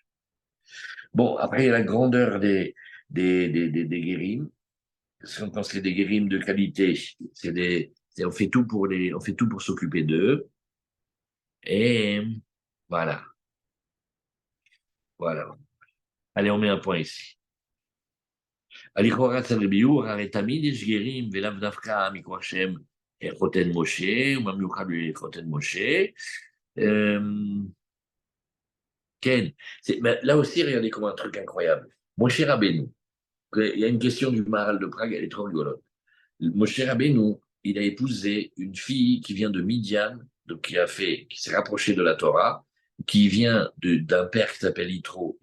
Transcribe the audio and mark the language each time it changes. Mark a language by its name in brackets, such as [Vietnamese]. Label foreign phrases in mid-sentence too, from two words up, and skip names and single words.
[French] Bon, après, il y a la grandeur des guérims. Quand c'est des guérims de qualité, on fait tout on fait tout pour s'occuper d'eux. Et voilà, voilà. Allez, on met un point ici. [Hebrew] לכאורה אצל רבי יהודה, הרי תמיד יש גרים, ולאו דווקא מכוח שהם חותן משה, ובמיוחד חותן משה. [French] Ken, là aussi, regardez comme un truc incroyable. Moshe Rabbeinu, il y a une question du Maharal de Prague, elle est trop rigolote. Moshe Rabbeinu, il a épousé une fille qui vient de Midian, donc qui s'est rapproché de la Torah, qui vient d'un père qui s'appelle Yitro.